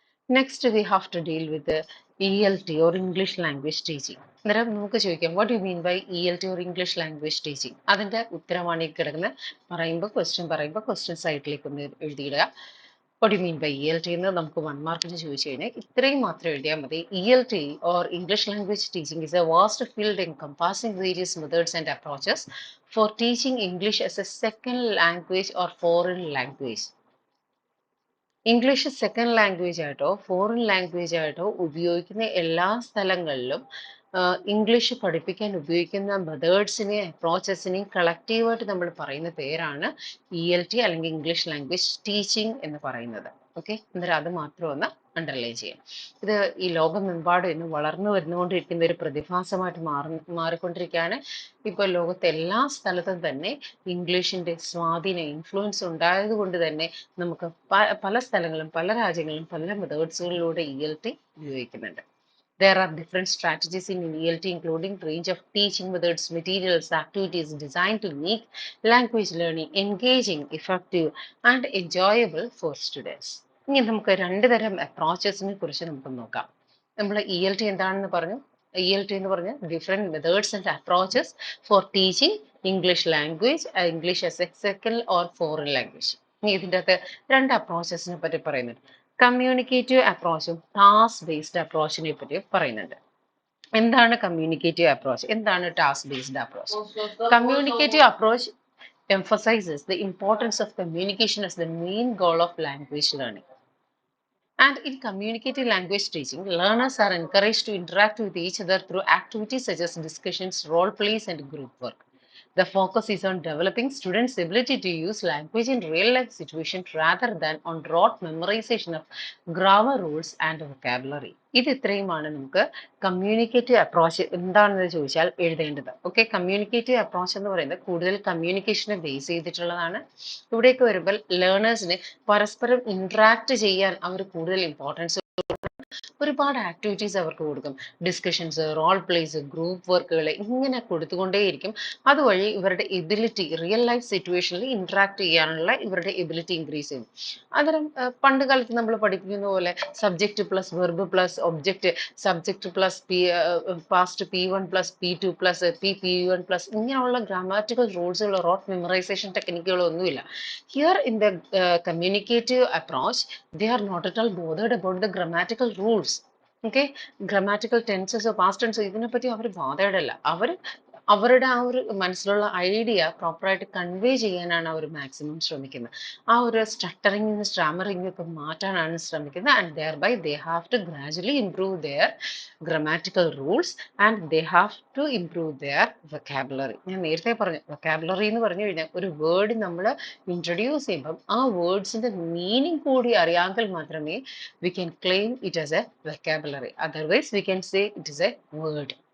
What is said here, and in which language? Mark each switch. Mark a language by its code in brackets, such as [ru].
[en] Next, we have to deal with the ELT or English language teaching. [ml] അന്നേരം നമുക്ക് ചോദിക്കാം, [en] What you mean by ELT or English language teaching? [ml] അതിൻ്റെ ഉത്തരമാണ് ഈ കിടക്കുന്നത്. പറയുമ്പോൾ ക്വസ്റ്റ്യൻ സൈറ്റിലേക്ക് ഒന്ന് എഴുതിയിടുക. [en] what you mean by ELT [ml] എന്ന് നമുക്ക് 1 മാർക്കിന് ചോദിച്ചു കഴിഞ്ഞാൽ ഇത്രയും മാത്രം എഴുതിയാൽ മതി. [en] ELT or English language teaching is a vast field encompassing various methods and approaches for teaching English as a second language or foreign language. [ml] English second language ആയിട്ടോ ഫോറിൻ ലാംഗ്വേജ് ആയിട്ടോ ഉപയോഗിക്കുന്ന എല്ലാ സ്ഥലങ്ങളിലും ഇംഗ്ലീഷ് പഠിപ്പിക്കാൻ ഉപയോഗിക്കുന്ന മെത്തേഡ്സിനെയും അപ്രോച്ചസിനെയും കളക്റ്റീവായിട്ട് നമ്മൾ പറയുന്ന പേരാണ് ELT അല്ലെങ്കിൽ ഇംഗ്ലീഷ് ലാംഗ്വേജ് ടീച്ചിങ് എന്ന് പറയുന്നത്. ഓക്കെ, അന്നേരം അത് മാത്രം ഒന്ന് അണ്ടർലൈൻ ചെയ്യാം. ഇത് ഈ ലോകമെമ്പാടും ഇന്ന് വളർന്നു വരുന്നുകൊണ്ടിരിക്കുന്ന ഒരു പ്രതിഭാസമായിട്ട് മാറിക്കൊണ്ടിരിക്കുകയാണ്. ഇപ്പോൾ ലോകത്തെ എല്ലാ സ്ഥലത്തും തന്നെ ഇംഗ്ലീഷിന്റെ സ്വാധീനം, ഇൻഫ്ലുവൻസ് ഉണ്ടായത് കൊണ്ട് തന്നെ നമുക്ക് പല സ്ഥലങ്ങളും പല രാജ്യങ്ങളിലും പല മെത്തേഡ്സുകളിലൂടെ ELT ഉപയോഗിക്കുന്നുണ്ട്. [en] There are different strategies in ELT, including range of teaching methods, materials, activities designed to make language learning engaging, effective, and enjoyable for students. [ml] ഇനി നമുക്ക് 2 തരം അപ്രോച്ചസിനെ കുറിച്ച് നമുക്ക് നോക്കാം. നമ്മൾ ELT എന്താണെന്ന് പറഞ്ഞു. [en] ELT [ml] എന്ന് പറഞ്ഞാൽ [en] Different methods and approaches for teaching English language, English as a second or foreign language. [ml] ഇനി ഇതിൻ്റെ അകത്ത് 2 അപ്രോച്ചസിനെ പറ്റി പറയുന്നുണ്ട്. കമ്മ്യൂണിക്കേറ്റീവ് അപ്രോച്ചും ടാസ്ക് ബേസ്ഡ് അപ്രോച്ചിനെ പറ്റി പറയുന്നുണ്ട്. എന്താണ് കമ്മ്യൂണിക്കേറ്റീവ് അപ്രോച്ച്? എന്താണ് task based approach? [en] Communicative approach emphasizes the importance of communication as the main goal of language learning. And in communicative language teaching, learners are encouraged to interact with each other through activities such as discussions, role plays, and group work. The focus is on developing students' ability to use language in real-life situations rather than on rote memorization of grammar rules and vocabulary. [ml] ഇത് ഇത്രയുമാണ് നമുക്ക് communicative approach എന്താണെന്ന് ചോദിച്ചാൽ എഴുതേണ്ടത്. Okay, communicative approach എന്ന് പറയുന്നത് കൂടുതൽ കമ്മ്യൂണിക്കേഷനെ base ചെയ്തിട്ടുള്ളതാണ്. ഇവിടേക്ക് വരുമ്പോൾ ലേണേഴ്സിന് പരസ്പരം ഇന്ററാക്ട് ചെയ്യാൻ അവർ കൂടുതൽ ഇമ്പോർട്ടൻസ് ഒരുപാട് ആക്ടിവിറ്റീസ് അവർക്ക് കൊടുക്കും. ഡിസ്കഷൻസ്, റോൾ പ്ലേസ്, ഗ്രൂപ്പ് വർക്കുകൾ ഇങ്ങനെ കൊടുത്തുകൊണ്ടേയിരിക്കും. അതുവഴി ഇവരുടെ എബിലിറ്റി റിയൽ ലൈഫ് സിറ്റുവേഷനിൽ ഇന്ററാക്ട് ചെയ്യാനുള്ള ഇവരുടെ എബിലിറ്റി ഇൻക്രീസ് ചെയ്യും. അന്നേരം പണ്ട് കാലത്ത് നമ്മൾ പഠിപ്പിക്കുന്ന പോലെ subject plus verb plus object, subject plus past P1 plus P2 plus P1 plus ഇങ്ങനെയുള്ള ഗ്രാമാറ്റിക്കൽ റൂൾസുകൾ റോട്ട് മെമ്മറൈസേഷൻ ടെക്നിക്കുകളോ ഒന്നുമില്ല. [en] Here in the communicative approach, they are not at all bothered about the grammatical rules. [ml] Okay, grammatical ടെൻസസോ past ടെൻസോ ഇതിനെപ്പറ്റി അവർ bothered അല്ല. അവരുടെ ആ ഒരു മനസ്സിലുള്ള idea പ്രോപ്പറായിട്ട് convey ചെയ്യാനാണ് അവർ മാക്സിമം ശ്രമിക്കുന്നത്. ആ ഒരു സ്റ്റട്ടറിങ് സ്റ്റാമറിങ് ഒക്കെ മാറ്റാനാണ് ശ്രമിക്കുന്നത്. [en] And thereby they have to gradually improve their grammatical rules and they have to improve their vocabulary. [ml] ഞാൻ നേരത്തെ പറഞ്ഞു, വൊക്കാബുലറി എന്ന് പറഞ്ഞു കഴിഞ്ഞാൽ ഒരു വേർഡ് നമ്മൾ ഇൻട്രൊഡ്യൂസ് ചെയ്യുമ്പം ആ വേർഡ്സിന്റെ മീനിങ് കൂടി അറിയാമെങ്കിൽ മാത്രമേ [en] we can claim it as a vocabulary. Otherwise, we can say it is a word.